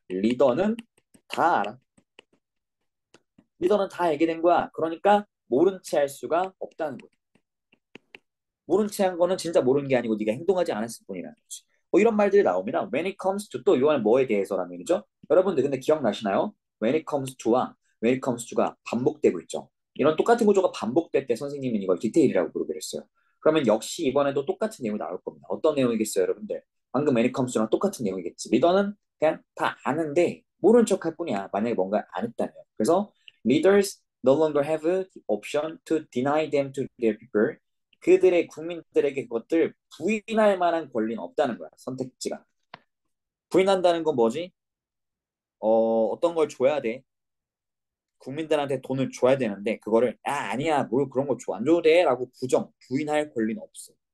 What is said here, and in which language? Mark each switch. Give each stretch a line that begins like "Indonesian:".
Korean: 리더는 다 알아. 리더는 다 알게 된 거야. 그러니까 모른 채 할 수가 없다는 거야. 모른 채 한 거는 진짜 모르는 게 아니고 네가 행동하지 않았을 뿐이라는 거지. 뭐 이런 말들이 나옵니다.
English: When it comes to
Korean: 또 이거는 뭐에 대해서라는 얘기죠? 여러분들 근데 기억나시나요?
English: When it comes to
Korean: 와 when it comes to가 반복되고 있죠. 이런 똑같은 구조가 반복될 때 선생님은 이걸 디테일이라고 부르기로 했어요. 그러면 역시 이번에도 똑같은 내용이 나올 겁니다. 어떤 내용이겠어요, 여러분들? 방금
English: when it comes to
Korean: 랑 똑같은 내용이겠지. 리더는 그냥 다 아는데 모른 척 할 뿐이야. 만약에 뭔가 안 했다면. 그래서
English: leaders no longer have the option to deny them to their people.
Korean: 그들의 국민들에게 그것들 부인할 만한 권리는 없다는 거야. 선택지가. 부인한다는 건 뭐지? 어떤 걸 줘야 돼. 국민들한테 돈을 줘야 되는데 그거를 아니야 뭘 그런 거 줘 안 줘도 돼라고 부인할 권리는 없어.